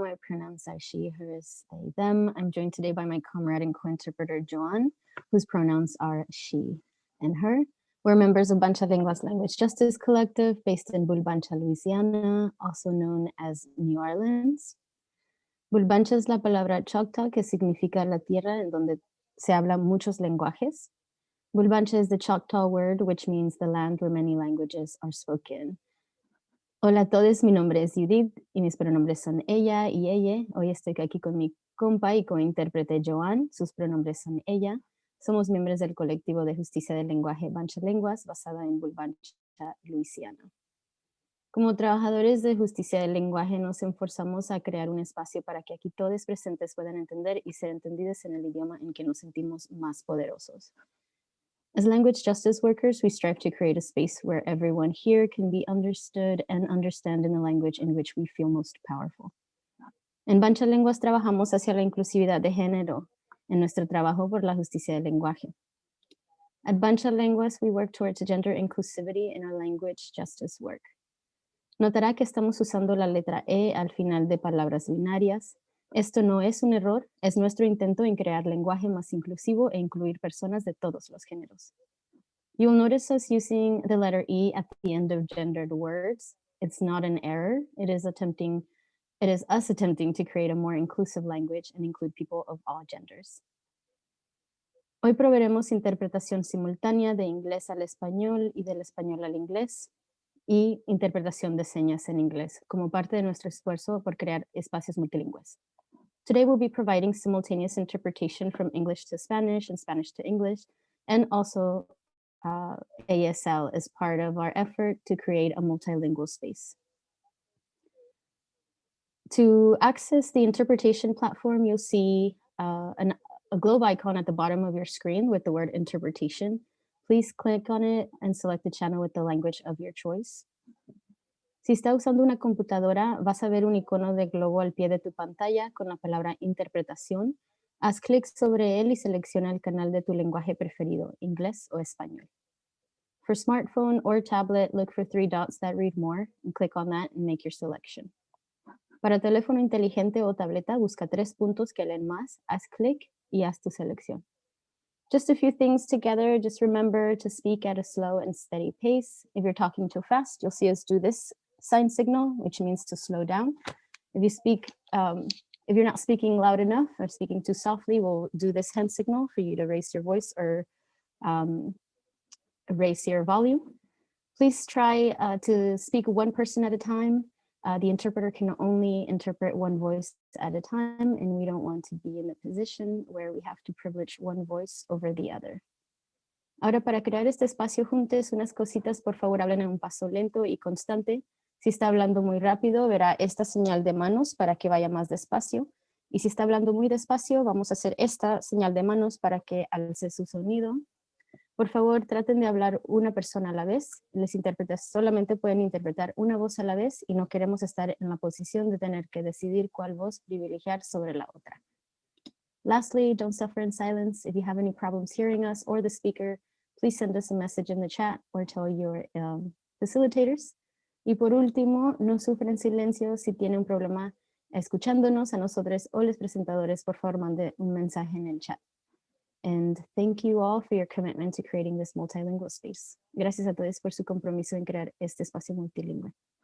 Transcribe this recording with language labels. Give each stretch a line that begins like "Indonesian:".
English: My pronouns are she, hers, they, them. I'm joined today by my comrade and co-interpreter, Joan, whose pronouns are she and her. We're members of Bancha Lenguas Language Justice Collective based in Bulbancha, Louisiana, also known as New Orleans.
Spanish: Bulbancha es la palabra Choctaw, que significa la tierra en donde se habla muchos lenguajes.
English: Bulbancha is the Choctaw word, which means the land where many languages are spoken.
Spanish: Hola a todos, mi nombre es Judith y mis pronombres son ella y ella. Hoy estoy aquí con mi compa y co-intérprete Joan, sus pronombres son ella. Somos miembros del colectivo de justicia del lenguaje Bancha Lenguas, basado en Bulbancha, Luisiana. Como trabajadores de justicia del lenguaje nos esforzamos a crear un espacio para que aquí todos presentes puedan entender y ser entendidos en el idioma en que nos sentimos más poderosos.
English: As language justice workers, we strive to create a space where everyone here can be understood and understand in the language in which we feel most powerful.
Spanish: En Bancha Lenguas trabajamos hacia la inclusividad de género en nuestro trabajo por la justicia del lenguaje.
English: At Bancha Lenguas, we work towards gender inclusivity in our language justice work.
Spanish: Notará que estamos usando la letra E al final de palabras binarias. Esto no es un error, es nuestro intento en crear lenguaje más inclusivo e incluir personas de todos los géneros.
English: You'll notice us using the letter E at the end of gendered words. It's not an error. It is us attempting to create a more inclusive language and include people of all genders. Hoy proveeremos interpretación simultánea de inglés al español y del español al inglés, y interpretación de señas en inglés, como parte de nuestro esfuerzo por crear espacios multilingües. Today we'll be providing simultaneous interpretation from English to Spanish and Spanish to English, and also ASL as part of our effort to create a multilingual space. To access the interpretation platform, you'll see a globe icon at the bottom of your screen with the word interpretation. Please click on it and select the channel with the language of your choice.
Spanish: Si está usando una computadora, vas a ver un icono de globo al pie de tu pantalla con la palabra interpretación. Haz clic sobre él y selecciona el canal de tu lenguaje preferido, inglés o español.
English: For smartphone or tablet, look for 3 dots that read more and click on that and make your selection.
Spanish: Para teléfono inteligente o tableta, busca 3 puntos que leen más, haz clic y haz tu selección.
English: Just a few things together. Just remember to speak at a slow and steady pace. If you're talking too fast, you'll see us do this sign signal, which means to slow down. If you're not speaking loud enough or speaking too softly, we'll do this hand signal for you to raise your voice or raise your volume. Please try to speak one person at a time. The interpreter can only interpret one voice at a time, and we don't want to be in a position where we have to privilege one voice over the other.
Spanish: Ahora, para crear este espacio juntos, unas cositas, por favor, hablen en un paso lento y constante. Si está hablando muy rápido, verá esta señal de manos para que vaya más despacio. Y si está hablando muy despacio, vamos a hacer esta señal de manos para que alce su sonido. Por favor, traten de hablar una persona a la vez. Los intérpretes solamente pueden interpretar una voz a la vez y no queremos estar en la posición de tener que decidir cuál voz privilegiar sobre la otra.
English: Lastly, don't suffer in silence. If you have any problems hearing us or the speaker, please send us a message in the chat or tell your facilitators.
Spanish: Y por último, no sufren en silencio. Si tienen un problema escuchándonos a nosotros o los presentadores, por favor, mande un mensaje en el chat.
English: And thank you all for your commitment to creating this multilingual space.
Spanish: Gracias a todos por su compromiso en crear este espacio multilingüe.